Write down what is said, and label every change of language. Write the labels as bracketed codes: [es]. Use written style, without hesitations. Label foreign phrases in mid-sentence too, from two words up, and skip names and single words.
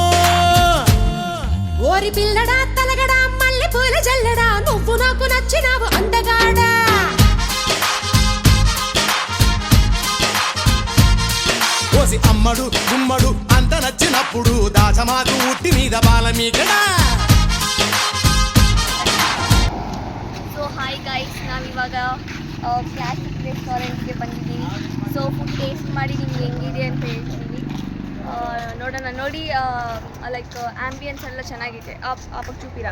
[te] ఓరి పిల్లడా తలగడా మల్లె పూల జల్లడా, నువ్వు నాకు నచ్చినావు అందగాడా. అమ్మడు గుమ్మడు అంత నచ్చినప్పుడు దాచమాకు ఉట్టి మీద బాలమీగడా. [en] So hi guys, [kn] ನಾವಿವಾಗ ಕ್ಲಾಸಿಕ್ ರೆಸ್ಟೋರೆಂಟ್ಗೆ ಬಂದಿದ್ದೀವಿ. [en] So food taste [kn] ಮಾಡಿ ನಿಮ್ಗೆ ಹೆಂಗಿದೆ ಅಂತ ಹೇಳ್ತೀವಿ. ನೋಡೋಣ. ನೋಡಿ, [en] like ambience [kn] ಎಲ್ಲ ಚೆನ್ನಾಗಿದೆ.